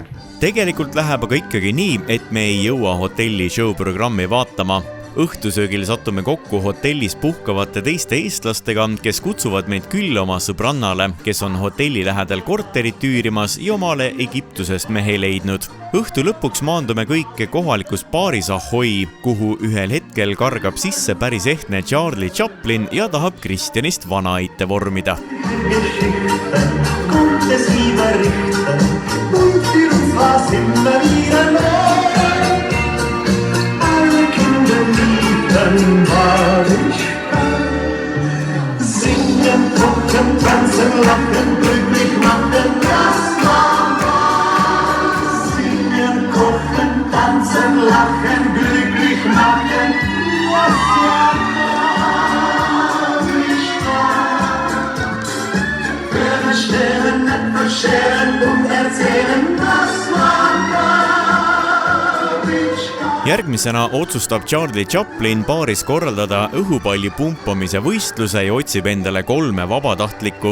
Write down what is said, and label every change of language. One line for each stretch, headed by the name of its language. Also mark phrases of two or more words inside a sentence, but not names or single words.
Estonian: Tegelikult läheb aga ikkagi nii, et me ei jõua hotelli show programmi vaatama Õhtusöögil sattume kokku hotellis puhkavate teiste eestlastega, kes kutsuvad meid külla oma sõbrannale, kes on hotelli lähedal korterit üürimas ja omale Egiptusest mehe leidnud. Õhtu lõpuks maandume kõik kohalikus baaris Ahoy, kuhu ühel hetkel kargab sisse päris ehtne Charlie Chaplin ja tahab Kristjanist vanaitte vormida.
German: Singen, kochen, tanzen, lachen, glücklich machen, das war was. Singen, kochen, tanzen, lachen, glücklich machen, was war das. Hören, stellen, etwas scheren und erzählen, das war das.
Estonian: Järgmisena otsustab Charlie Chaplin baaris korraldada õhupalli pumpamise võistluse ja otsib endale 3 vabatahtlikku.